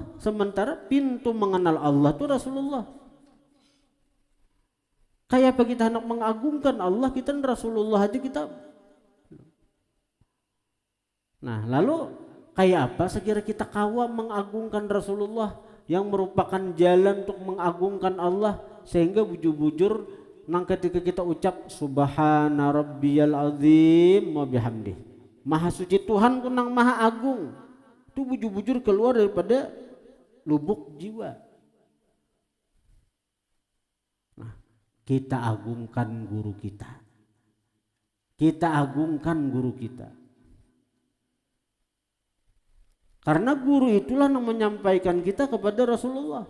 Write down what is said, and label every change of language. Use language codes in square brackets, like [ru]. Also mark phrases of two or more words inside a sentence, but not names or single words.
[bjn] Sementara pintu mengenal Allah itu Rasulullah. Kayak apa kita hendak mengagungkan Allah? Kita Rasulullah aja kita. Nah, lalu kayak apa sekira kita kawa mengagungkan Rasulullah yang merupakan jalan untuk mengagungkan Allah, sehingga bujur-bujur nang ketika kita ucap [ar] سبحان ربي العظيم وبحمده, [bjn] maha suci Tuhanku nang maha agung, itu bujur-bujur keluar daripada lubuk jiwa. Nah, kita agungkan guru kita. Kita agungkan guru kita. Karena guru itulah yang menyampaikan kita kepada Rasulullah.